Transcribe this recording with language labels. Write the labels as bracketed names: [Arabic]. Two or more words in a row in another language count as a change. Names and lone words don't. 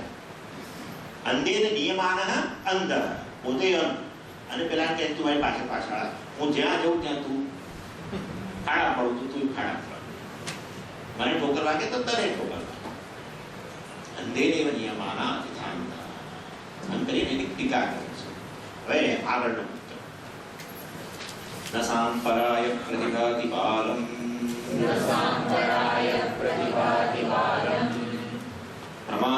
[Sanskrit] અંધે નિયમાન અંધ, [Gujarati] પોતે અંધ, અને પેલા કહે તું મારી પાછળ પાછળ, હું જ્યાં જઉં ત્યાં તું ખાડા પડું તો તું ખાડા પડ, મને ઠોકર વાગે તો તને ઠોકર વાગે. [Sanskrit] અંધે નૈવ નિયમાના યથા અંધા. [Gujarati] આમ કરીને એની ટીકા કરે છે. હવે આગળનો [Sanskrit] न सांपराय प्रतिभाति बालम, न सांपराय प्रतिभाति बालम,